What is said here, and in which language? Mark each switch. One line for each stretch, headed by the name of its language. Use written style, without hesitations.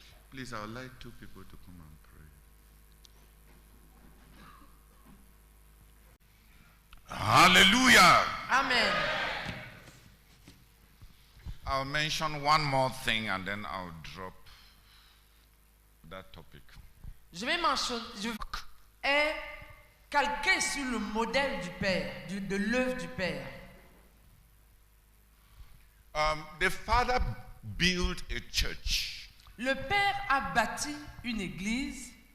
English: Please, I would like two people to come and pray. Hallelujah. Amen. I'll mention one more thing and then I'll drop that topic.
French: Je vais est calqué sur le modèle du Père, de l'œuvre du Père.
English: The Father built a church.
French: Le Père a bâti une église.